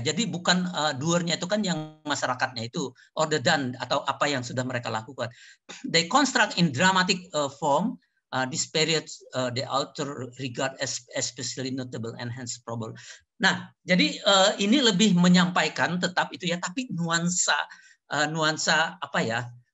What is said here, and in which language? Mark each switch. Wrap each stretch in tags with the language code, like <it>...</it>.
<id>Jadi bukan doernya itu kan yang masyarakatnya itu,</id> <en>or the done</en> <id>atau apa yang sudah mereka lakukan.</id> <en>They construct in dramatic form this period the author regard as especially notable and hence probable.</en> <id>Nah, jadi ini lebih menyampaikan tetap itu ya, tapi nuansa apa ya?</id>